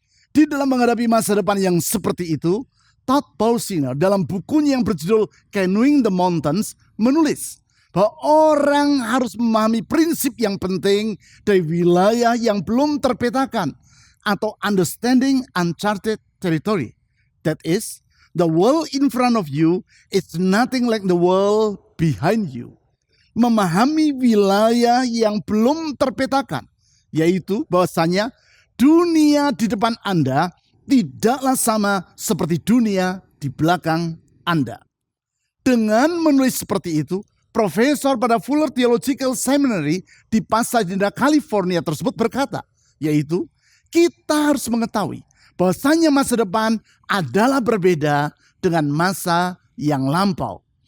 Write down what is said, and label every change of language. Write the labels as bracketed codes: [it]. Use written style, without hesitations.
[id] Di dalam menghadapi masa depan yang seperti itu, Todd Bolsinger dalam bukunya yang berjudul Canoeing the Mountains menulis bahwa orang harus memahami prinsip yang penting dari wilayah yang belum terpetakan atau [en] understanding uncharted territory. That is, the world in front of you is nothing like the world behind you. [id] Memahami wilayah yang belum terpetakan, yaitu bahwasanya dunia di depan Anda tidaklah sama seperti dunia di belakang Anda. Dengan menulis seperti itu, profesor pada Fuller Theological Seminary di Pasadena, California tersebut berkata, yaitu kita harus mengetahui bahwasanya masa depan adalah berbeda dengan masa yang lampau.